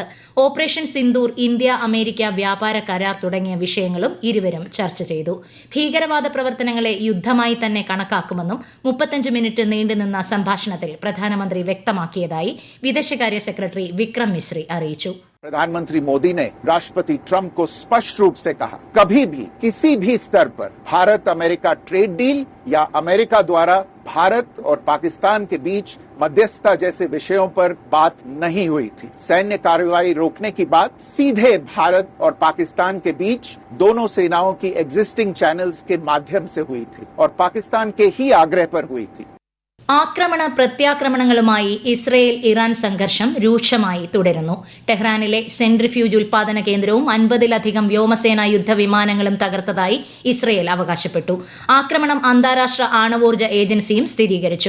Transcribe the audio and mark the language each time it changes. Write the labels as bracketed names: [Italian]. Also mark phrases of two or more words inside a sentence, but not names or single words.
[Malayalam] ഓപ്പറേഷൻ സിന്ദൂർ, ഇന്ത്യ അമേരിക്ക വ്യാപാര കരാർ തുടങ്ങിയ വിഷയങ്ങളും ഇരുവരും ചർച്ച ചെയ്തു. ഭീകരവാദ പ്രവർത്തനങ്ങളെ യുദ്ധമായി തന്നെ കണക്കാക്കുമെന്നും 35 മിനിറ്റ് നീണ്ടുനിന്ന സംഭാഷണത്തിൽ പ്രധാനമന്ത്രി വ്യക്തമാക്കിയതായി വിദേശകാര്യ സെക്രട്ടറി വിക്രം മിശ്രി അറിയിച്ചു. [Hindi] प्रधानमंत्री मोदी ने राष्ट्रपति ट्रंप को स्पष्ट रूप से कहा, कभी भी किसी भी स्तर पर भारत अमेरिका [English] trade deal [Hindi] या अमेरिका द्वारा भारत और पाकिस्तान के बीच मध्यस्थता जैसे विषयों पर बात नहीं हुई थी. सैन्य कार्रवाई रोकने की बात सीधे भारत और पाकिस्तान के बीच दोनों सेनाओं की [English] existing channels [Hindi] के माध्यम से हुई थी और पाकिस्तान के ही आग्रह पर हुई थी. [Malayalam] ആക്രമണ പ്രത്യാക്രമണങ്ങളുമായി ഇസ്രയേൽ ഇറാൻ സംഘർഷം രൂക്ഷമായി തുടരുന്നു. ടെഹ്റാനിലെ സെൻട്രിഫ്യൂജ് ഉൽപാദന കേന്ദ്രവും 50-ലധികം വ്യോമസേനാ യുദ്ധവിമാനങ്ങളും തകർത്തതായി ഇസ്രയേൽ അവകാശപ്പെട്ടു. ആക്രമണം അന്താരാഷ്ട്ര ആണവോർജ്ജ ഏജൻസിയും സ്ഥിരീകരിച്ചു.